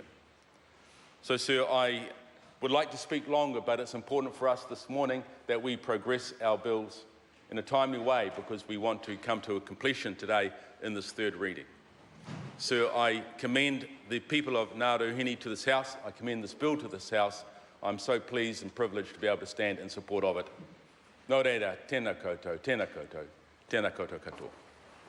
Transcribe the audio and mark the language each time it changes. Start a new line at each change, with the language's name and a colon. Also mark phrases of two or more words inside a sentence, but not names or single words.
English: So, Sir, I would like to speak longer, but it's important for us this morning that we progress our bills in a timely way, because we want to come to a completion today in this third reading. Sir, I commend the people of Ngāruahine to this House. I commend this bill to this House I'm so pleased and privileged to be able to stand in support of it.
Māori: Nō reira, tēnā koutou, tēnā koutou, tēnā koutou katoa.